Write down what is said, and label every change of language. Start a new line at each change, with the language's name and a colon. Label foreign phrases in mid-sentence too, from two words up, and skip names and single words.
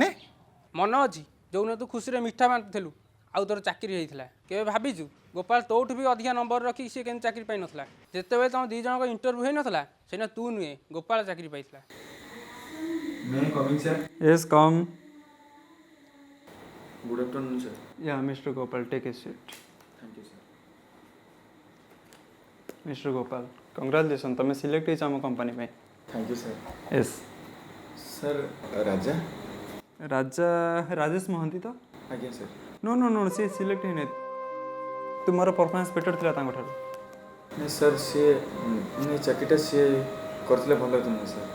Odia: ମନେ ଅଛି ଯେଉଁଦିନ ତୁ ଖୁସିରେ ମିଠା ବାଣ୍ଟୁଥିଲୁ ଆଉ ତୋର ଚାକିରି ହେଇଥିଲା? କେବେ ଭାବିଛୁ ଗୋପାଳ ତୋଠୁ ବି ଅଧିକା ନମ୍ବର ରଖି ସିଏ କେମିତି ଚାକିରି ପାଇନଥିଲା? ଯେତେବେଳେ ତୁମ ଦୁଇ ଜଣଙ୍କ ଇଣ୍ଟରଭ୍ୟୁ ହେଇନଥିଲା ସେଇଟା ତୁ ନୁହେଁ ଗୋପାଳ ଚାକିରି ପାଇଥିଲା।
English: Yes, come. good afternoon sir. Yeah, Mr. Gopal, take a seat. thank you sir. Mr. Gopal, congratulations,
Odia: ତମେ ସିଲେକ୍ଟ ହେଇଛ ଆମ କମ୍ପାନୀ ପାଇଁ।
English: thank you sir. Yes.
Odia: ସାର୍ ରାଜା? ରାଜେଶ ମହାନ୍ତି ତ? ଆଜ୍ଞା ସାର୍।
English: No, no, no,
Odia: ସେ ସିଲେକ୍ଟ ହେଇନି। ତୁମର
English: performance better
Odia: ଥିଲା ତାଙ୍କଠାରୁ। ନାଇଁ ସାର୍, ସିଏ ଚାକିରିଟା ସିଏ କରିଥିଲେ ଭଲ ହେଇଥାନ୍ତା ସାର୍।